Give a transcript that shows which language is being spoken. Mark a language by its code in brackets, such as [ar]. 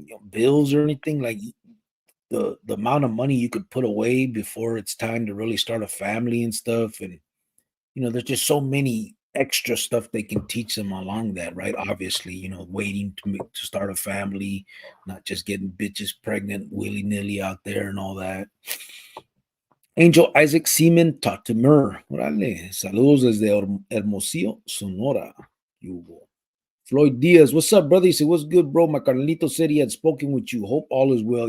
[en] bills or anything, like the amount of money you could put away before it's time to really start a family and stuff. And there's just so many extra stuff they can teach them along that, right? Obviously, waiting to start a family, not just getting bitches pregnant willy-nilly out there and all that. [es] Angel Isaac Seaman Tatimer. Órale. Saludos desde Hermosillo, Sonora. [en] Hugo. Floyd Diaz. What's up, brother? He said, what's good, bro? My Carlito said he had spoken with you. Hope all is well.